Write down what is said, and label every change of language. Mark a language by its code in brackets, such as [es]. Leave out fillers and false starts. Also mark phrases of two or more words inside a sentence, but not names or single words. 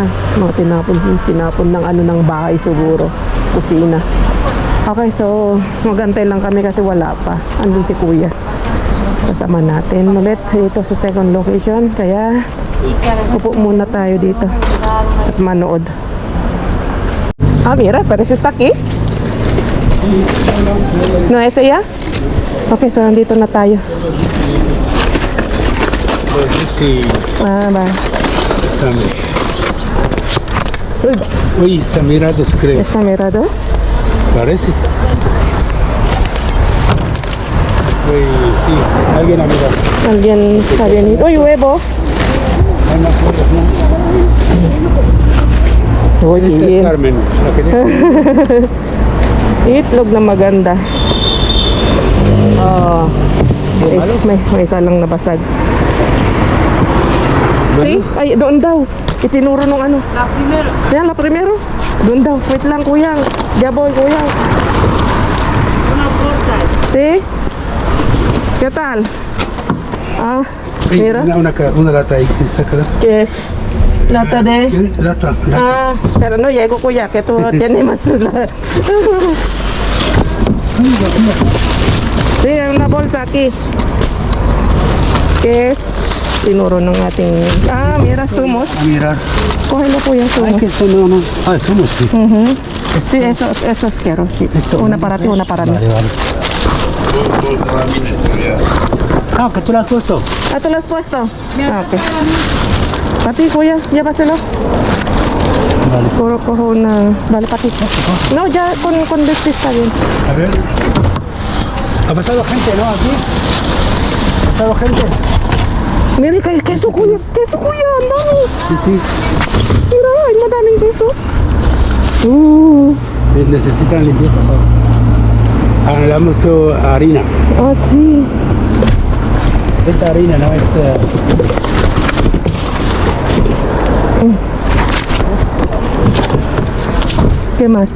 [tl] Mga tinapon ng ano ng bahay siguro. Kusina. Okay, so magantay lang kami kasi wala pa. Andun si kuya. Kasama natin ulit dito sa [en] second location. [tl] Kaya upo muna tayo dito at manood. [es] Ah, mira, pero si Staki. No, ese ya? [tl] Okay, so nandito na tayo. [es] Sí, Ah, ba. también. Uy, Uy, está mirando, se cree. está mirado? Parece. Uy, sí, alguien ha mirado. Alguien está bien. Uy, huevo. Hay más cosas, ¿no? Uy, Esta es Carmen, la que tiene. [tl] itlog na maganda. Oh, may isa lang nabasag. See? Ay, doon daw. Itinuro nung ano. [es] La primera. Yan, la primero. [tl] Doon daw. Wait lang, kuya. Jaboy, kuya. [es] Una bolsa. See? ¿Qué tal? Ah, Sí, mira. una lata ahí que saca. Yes. Lata de... Lata. Ah, pero no llego, kuya, que tú tienes más. Sí, una bolsa aquí. ¿Qué es? [tl] Tinuro ng ating... [es] Ah, mira, sumos. A mirar. Cógelo, kuya, Ay, sumos. que esto no. Ah, somos, sí. Sí, eso quiero, sí. Esto, Una para ti, una para mí. Vale, vale. Ah, que tú la has puesto. Ah, ¿tú lo has puesto? Ah, ok. Para ti, kuya, llévaselo. Vale. Cojo una... Vale, para ti. No, ya con este está bien. A ver. Ha pasado gente, ¿no? Aquí. Ha pasado gente. Mira, queso, [tl] kuya, ang dami. [es] Sí, sí. Mira, [tl] ay, madaming queso. [es] Necesitan limpieza, ¿sabes? Hablamos de harina. Ah, sí. Esta harina no es. ¿Qué más?